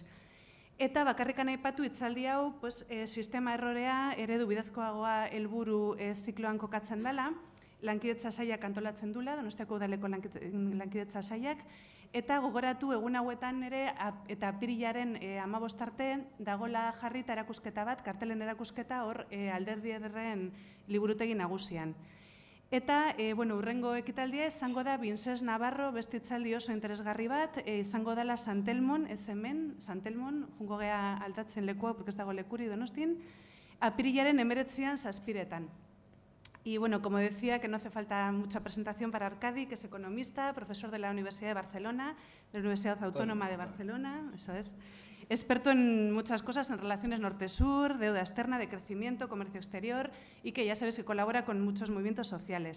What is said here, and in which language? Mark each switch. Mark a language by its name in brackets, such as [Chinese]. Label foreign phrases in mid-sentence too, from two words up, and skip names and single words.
[Basque] Eta bakarrikan aipatu hitzaldi hau sistema errorea eredu bidezkoagoa helburu zikloan kokatzen dela, lankidetza sailak antolatzen dula, Donostiako udaleko lankidetza sailak, eta gogoratu egun hauetan ere eta apirilaren 15 arte dagola jarrita erakusketa bat, kartelen erakusketa hor Alderdi Ederren liburutegi nagusian. Eta, urrengo ekitaldia izango da Vincés Navarro beste hitzaldi oso interesgarri bat, izango dela Santelmon, ez hemen, Santelmon, jungo gea aldatzen lekua, porque ez dago lekuri Donostin, apirilaren 19 zazpiretan. [Spanish] Y bueno, como decía, que no hace falta mucha presentación para Arkadi, que es economista, profesor de la Universidad de Barcelona, de la Universidad Autónoma de Barcelona, eso es. Experto en muchas cosas, en relaciones norte-sur, deuda externa, de crecimiento, comercio exterior y que ya sabes que colabora con muchos movimientos sociales.